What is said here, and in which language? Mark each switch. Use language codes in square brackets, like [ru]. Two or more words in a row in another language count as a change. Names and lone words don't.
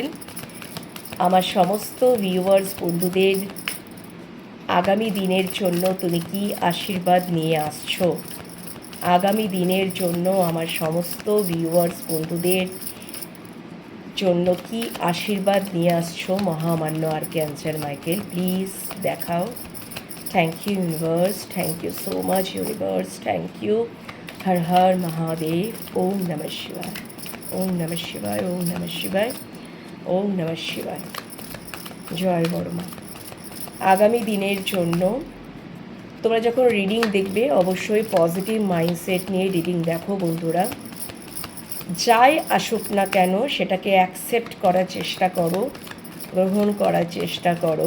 [bn] আমার সমস্ত ভিউয়ার্স বন্ধুদের আগামী দিনের জন্য তুমি কি আশীর্বাদ নিয়ে আসছো, আগামী দিনের জন্য আমার সমস্ত ভিউয়ার্স বন্ধুদের জন্য কি আশীর্বাদ নিয়ে আসছো মহামান্য আর্কঅ্যাঞ্জেল মাইকেল, প্লিজ দেখাও। [en] Thank you universe, thank you so much universe, thank you. [hi] हर हर महादेव। [sa] ওম নমঃ শিবায়, ওম নমঃ শিবায়, ওম নমঃ শিবায়, ওম নমঃ শিবায়। [bn] জয় বড়মা। আগামী দিনের জন্য তোমরা যখন রিডিং দেখবে অবশ্যই [en] positive mindset [bn] নিয়ে রিডিং দেখো বন্ধুরা। যাই আসুক না কেন সেটাকে অ্যাকসেপ্ট করার চেষ্টা করো, গ্রহণ করার চেষ্টা করো।